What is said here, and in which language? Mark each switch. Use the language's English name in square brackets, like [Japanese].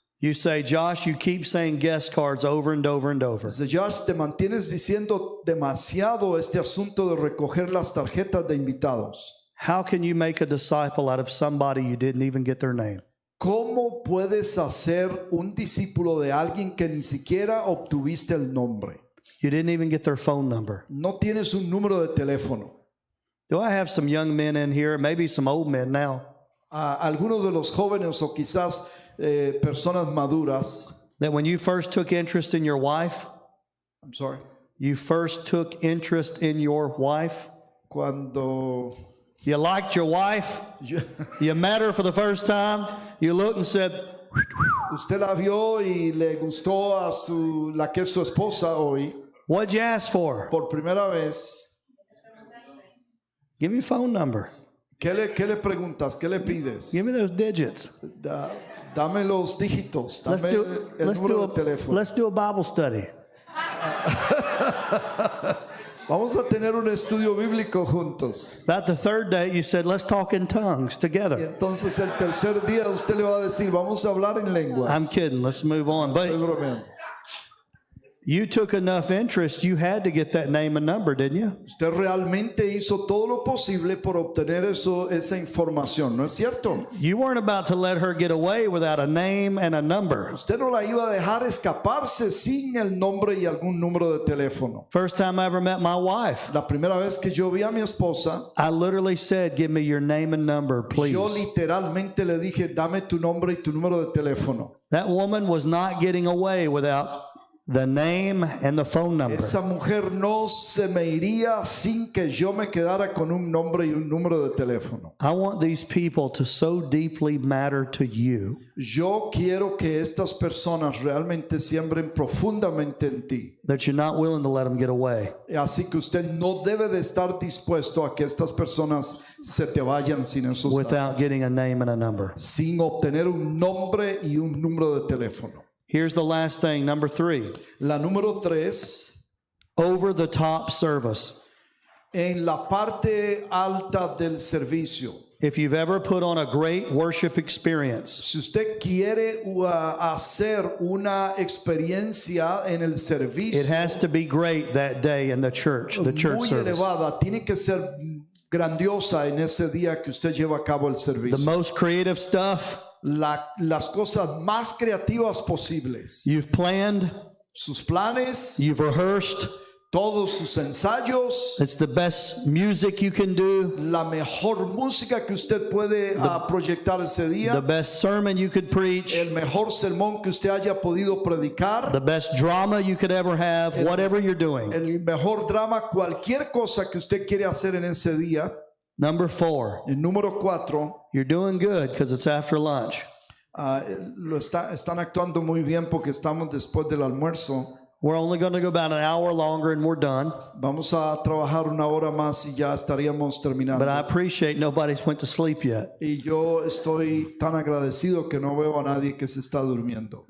[English] You say, Josh, you keep saying guest cards over and over and over. [Spanish] Desde Josh, te mantienes diciendo demasiado este asunto de recoger las tarjetas de invitados. [English] How can you make a disciple out of somebody you didn't even get their name? [Spanish] ¿Cómo puedes hacer un discípulo de alguien que ni siquiera obtuviste el nombre? [English] You didn't even get their phone number. [Spanish] No tienes un número de teléfono. [English] Do I have some young men in here? Maybe some old men now. [Spanish] Algunos de los jóvenes o quizás personas maduras. [English] That when you first took interest in your wife, I'm sorry. you first took interest in your wife. [Spanish] Cuando [English] You liked your wife. [Spanish] yo- [English] You met her for the first time. You looked and said, [Spanish] usted la vio y le gustó a la que es su esposa hoy [English] what'd you ask for? [Spanish] por primera vez. [English] Give me your phone number. [Spanish] ¿Qué le preguntas? ¿Qué le pides? [English] Give me those digits. [Spanish] Dame los dígitos. Dame el [English] Let's [Spanish] número de teléfono. [English] do a Bible study. [Spanish] Vamos a tener un estudio bíblico juntos. [English] About the third day, you said, let's talk in tongues [Spanish] Y [English] together. [Spanish] entonces el tercer día usted le va a decir, vamos a hablar en lenguas. [English] I'm kidding. Let's move on. [Spanish] Estoy [English] But [Spanish] bromeando. [English] you took enough interest, you had to get that name and number, didn't you? [Spanish] Usted realmente hizo todo lo posible por obtener esa información, ¿no es cierto? [English] You weren't about to let her get away without a name and a number. [Spanish] Usted no la iba a dejar escaparse sin el nombre y algún número de teléfono. [English] First time I ever met my wife, [Spanish] La primera vez que yo vi a mi esposa, [English] I literally said, give me your name and number, please. [Spanish] yo literalmente le dije, dame tu nombre y tu número de teléfono. [English] That woman was not getting away without the name and the phone number. [Spanish] Esa mujer no se me iría sin que yo me quedara con un nombre y un número de teléfono. [English] I want these people to so deeply matter to you [Spanish] Yo quiero que estas personas realmente siembren profundamente en ti. [English] that you're not willing to let them get away. [Spanish] Así que usted no debe de estar dispuesto a que estas personas se te vayan sin esos datos, [English] Without getting a name and a number. [Spanish] sin obtener un nombre y un número de teléfono. [English] Here's the last thing, number 3. [Spanish] La número 3, [English] Over the top service. [Spanish] en la parte alta del servicio. [English] If you've ever put on a great worship experience, [Spanish] Si usted quiere hacer una experiencia en el servicio [English] it has to be great that day in the church [Spanish] muy [English] service. [Spanish] elevada, tiene que ser grandiosa en ese día que usted lleva a cabo el [English] The [Spanish] servicio. [English] most creative stuff, [Spanish] las cosas más creativas posibles. [English] You've planned, [Spanish] Sus planes, [English] you've rehearsed. [Spanish] todos sus ensayos, [English] It's the best music you can do, [Spanish] la mejor música que usted puede proyectar ese [English] the [Spanish] día, [English] best sermon you could preach, [Spanish] el mejor sermón que usted haya podido predicar, [English] the best drama you could ever have, whatever you're doing. [Spanish] el mejor drama, cualquier cosa que usted quiere hacer en ese día. [English] Number 4, [Spanish] El número 4, [English] you're doing good because it's after lunch. [Spanish] están actuando muy bien porque estamos después del almuerzo. [English] We're only going to go about an hour longer and we're done. [Spanish] Vamos a trabajar una hora más y ya estaríamos terminando. [English] But I appreciate nobody's went to sleep yet. [Spanish] Y yo estoy tan agradecido que no veo a nadie que se está durmiendo.